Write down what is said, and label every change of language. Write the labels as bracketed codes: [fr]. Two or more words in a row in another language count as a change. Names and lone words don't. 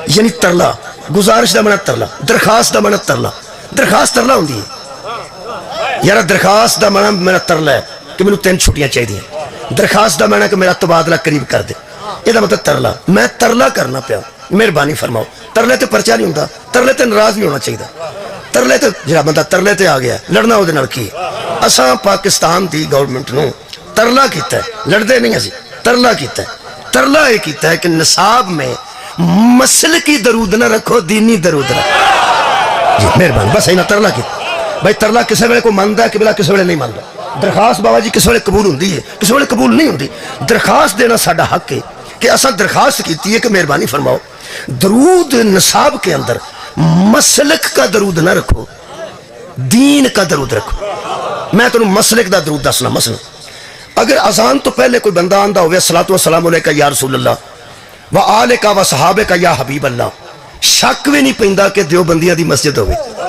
[pa] یعنی ترلا، گزارش دا معنی ترلا، درخواست دا معنی ترلا، درخواست ترلا ہوندی ہے یار، درخواست دا معنی میرا ترلا ہے کہ میں نے 3 چھٹیاں چاہیے دیں، درخواست دا معنی کہ میرا تبادلہ قریب کر دے، یہ دا مطلب ترلا، میں ترلا کرنا پیا، مہربانی فرماؤ۔ ترلے تے پرچہ نہیں ہوتا، ترلے تے ناراض بھی ہونا چاہیے، ترلے تے جڑا بندہ ترلے تے آ گیا لڑنا وہ دے نال کی۔ اساں پاکستان دی گورنمنٹ نو ترلا کیتا ہے، لڑدے نہیں اسی، ترلا کیتا ہے۔ ترلا یہ کیتا ہے کہ نصاب میں مسلکی درود نہ رکھو، دینی درود رکھو۔ جی مہربانی، بس اینا ترلا کیتا بھائی۔ ترلا کسے ویلے کو ماندا ہے، قبلہ کسے ویلے نہیں ماندا۔ درخواست بابا جی کسے ویلے قبول ہوندی ہے، کسے ویلے قبول نہیں ہوندی۔ درخواست دینا ساڈا حق ہے کہ اساں درخواست کیتی ہے کہ مہربانی فرماؤ درود نصاب کے اندر [ur] مسلک کا درود نہ رکھو، دین کا درود رکھو۔ [pa] میں تمہیں مسلک دا درود دسنا، مثلا اگر اذان تو پہلے کوئی بندہ آندا ہوئے [ar] الصلاۃ والسلام علیکہ یا رسول اللہ وآلہ وصحابہ یا حبیب اللہ، [pa] شک بھی نہیں پیندا کہ دیوبندیاں دی مسجد ہوئے۔